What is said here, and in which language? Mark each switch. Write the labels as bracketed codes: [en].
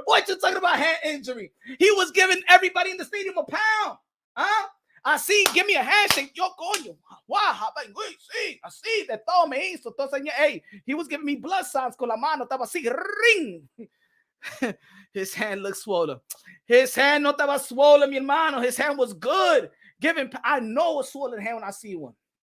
[en] What you talking about hand injury? He was giving everybody in the stadium a pound. [es] Así, [en] give me a handshake. Yo, [es] coño. Wow, sí, así, de todo me hizo. Entonces, [en] hey, he was giving me blood signs [es] con la mano. Estaba así, [en] ring. His hand looked swollen. His hand [es] no estaba [en] swollen, [es] mi hermano. [en] His hand was good. I know a swollen hand when I see one.